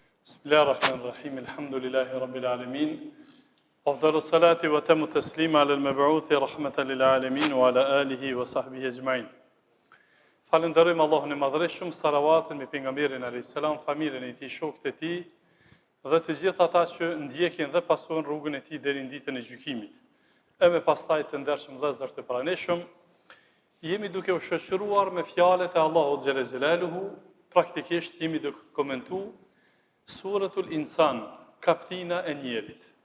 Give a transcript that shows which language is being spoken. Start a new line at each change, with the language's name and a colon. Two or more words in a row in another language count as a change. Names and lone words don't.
Arabic: بسم الله الرحمن الرحيم الحمد لله رب العالمين أفضل الصلاة وأتم التسليم على المبعوث رحمة للعالمين وعلى آله وصحبه أجمعين.
Albanian: Falenderojmë Allahun e Madhreshëm, salavatin me pejgamberin
Arabic: عليه السلام,
Albanian: familjen e tij, shokët e tij dhe të gjithë ata që ndjekin dhe pasojnë rrugën e tij deri në ditën e gjykimit. E me pastaj të ndershëm vëllezër të pranishëm, jemi duke u shoqëruar me fjalët e Allahut
Arabic: جل جلاله,
Albanian: praktikisht jemi duke komentuar Suratul Insan, kaptina e njerit.